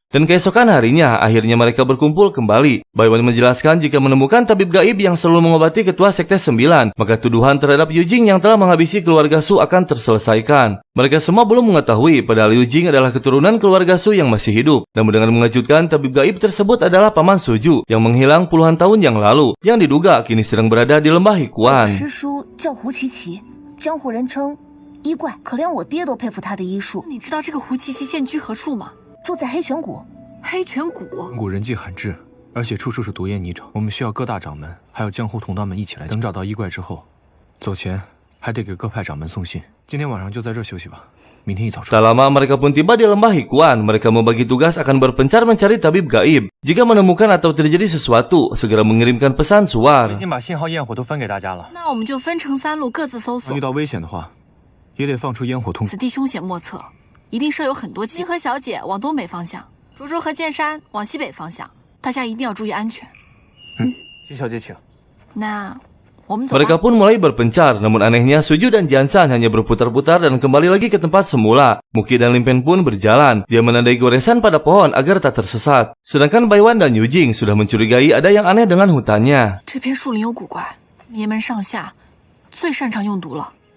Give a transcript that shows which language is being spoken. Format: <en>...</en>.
<id>Dan keesokan harinya, akhirnya mereka berkumpul kembali. Baiwan menjelaskan jika menemukan tabib gaib yang selalu mengobati ketua Sekte 9, maka tuduhan terhadap Yujing yang telah menghabisi keluarga Su akan terselesaikan. Mereka semua belum mengetahui padahal Yujing adalah keturunan keluarga Su yang masih hidup. Namun dengan mengejutkan, tabib gaib tersebut adalah paman Suju yang menghilang puluhan tahun yang lalu, yang diduga kini sedang berada di lembah Hikuan.</id> <zh>师叔叫胡琪琪，江湖人称医怪，可连我爹都佩服他的医术。你知道这个胡琪琪现居何处吗？住在黑泉谷，黑泉谷。谷人迹罕至，而且处处是毒烟泥沼。我们需要各大掌门还有江湖同道们一起来。等找到医怪之后，走前还得给各派掌门送信。今天晚上就在这休息吧，明天一早出发。</zh> <id>Tak lama mereka pun tiba di lembah Hikuan. Mereka membagi tugas akan berpencar mencari tabib gaib. Jika menemukan atau terjadi sesuatu, segera mengirimkan pesan suar.</id> <zh>已经把信号焰火都分给大家了。那我们就分成3路，各自搜索遇。到危险的话，也得放出烟火通。此地凶险莫测，一定设有很多机。您和小姐往东北方向，竹竹和剑山往西北方向，大家一定要注意安全。金小姐请。那我们走吧。</zh> <id>Mereka pun mulai berpencar, namun anehnya Suju dan Jansan hanya berputar-putar dan kembali lagi ke tempat semula. Muki dan Limpen pun berjalan. Dia menandai goresan pada pohon agar tak tersesat. Sedangkan Baiwan dan Yujing sudah mencurigai ada yang aneh dengan hutannya.</id> <zh>这片树林有古怪，爷们上下最擅长用毒了。</zh>